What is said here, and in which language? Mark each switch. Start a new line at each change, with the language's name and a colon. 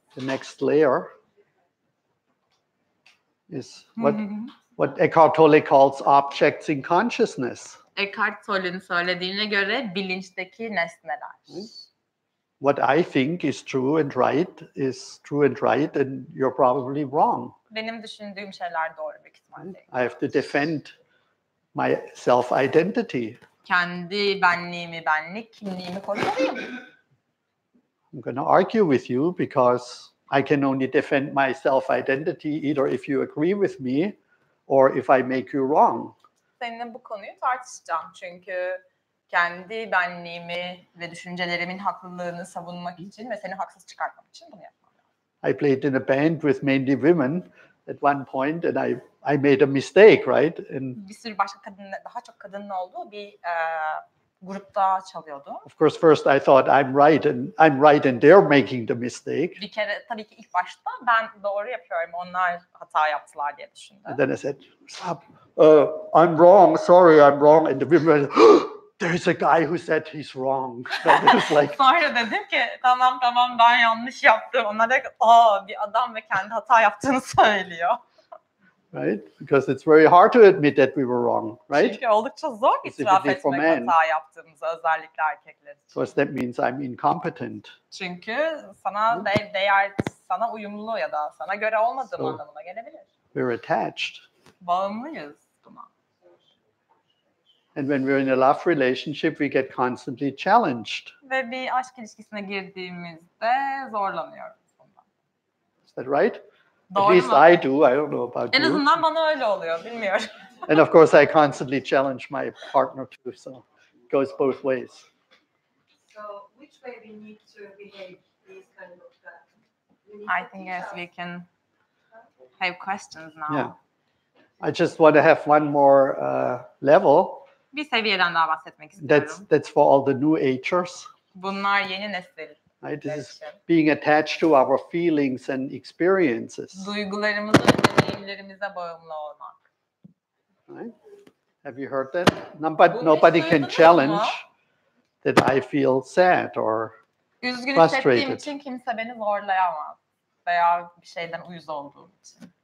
English: The next layer is what Eckhart Tolle calls objects in consciousness.
Turkish: Eckhart Tolle'nin söylediğine göre bilinçteki nesneler.
English: What I think is true and right is true and right, and you're probably wrong.
Turkish: Benim düşündüğüm şeyler doğru büyük ihtimalle.
English: I have to defend my self-identity.
Turkish: Kendi benliğimi, kimliğimi korumalıyım.
English: I'm going to argue with you because I can only defend my self-identity either if you agree with me or if I make you wrong.
Turkish: Seninle bu konuyu tartışacağım çünkü kendi benliğimi ve düşüncelerimin haklılığını savunmak için ve seni haksız çıkartmak için bunu yapmam lazım.
English: I played in a band with mainly women at one point, and I made a mistake, right? And
Turkish: Bir sürü başka daha çok kadının olduğu bir grupta çalıyordu.
English: of course, first I thought I'm right and they're making the mistake.
Turkish: Bir kere tabii ki ilk başta ben doğru yapıyorum, onlar hata yaptılar diye düşündüm.
English: And then I said, "Stop! I'm wrong. Sorry, I'm wrong." And the women, "There's a guy who said he's wrong." It was like,
Turkish: Sonra dedim ki tamam ben yanlış yaptım. Onlar da bir adam ve kendi hata yaptığını söylüyor.
English: right? Because it's very hard to admit that we were wrong, right?
Turkish: Çünkü oldukça zor itiraf etmek hata yaptığımızı, özellikle erkekler için.
English: Because that means I'm incompetent.
Turkish: Çünkü sana sana uyumlu ya da sana göre olmadığım anlamına gelebilir.
English: We're attached.
Turkish: Bağımlıyız buna.
English: And when we're in a love relationship, we get constantly challenged.
Turkish: Ve bir aşk ilişkisine girdiğimizde zorlanıyoruz bundan.
English: Is that right?
Turkish: Doğru
English: At least
Turkish: mu?
English: I do. I don't know about
Turkish: En
English: you.
Turkish: azından bana öyle oluyor, bilmiyorum.
English: And of course, I constantly challenge my partner too. So it goes both ways. So which way we need to behave these kind of I think yes, we can have questions now. Yeah. I just want to have one more level.
Turkish: Bir seviyeden daha bahsetmek istiyorum.
English: That's for all the new agers.
Turkish: Bunlar yeni nesil.
English: Right? This is being attached to our feelings and experiences.
Turkish: Duygularımıza ve deneyimlerimize bağımlı olmak.
English: Right? Have you heard that? Nobody can challenge that I feel sad or
Turkish: Üzgün hissettiğim
English: frustrated.
Turkish: için kimse beni zorlayamaz. Veya bir şeyden uyuz olduğum için.